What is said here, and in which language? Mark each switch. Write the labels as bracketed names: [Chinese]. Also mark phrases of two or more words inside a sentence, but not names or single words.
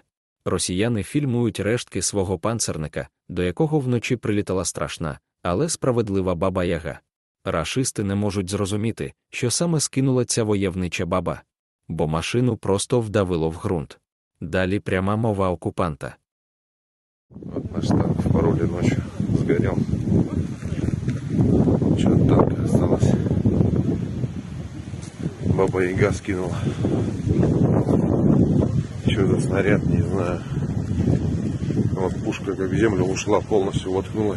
[Ukrainian] Росіяни фільмують рештки свого панцерника, до якого вночі прилітала страшна, але справедлива баба-яга. Рашисти не можуть зрозуміти, що саме скинула ця воєвнича баба. Бо машину просто вдавило в ґрунт. Далі пряма мова окупанта. [Russian] Вот наш танк в Пароле ночью сгорел. Что от танка осталось? Баба-яга скинула. Что за снаряд, не знаю. Вот пушка как в землю ушла, полностью воткнулась.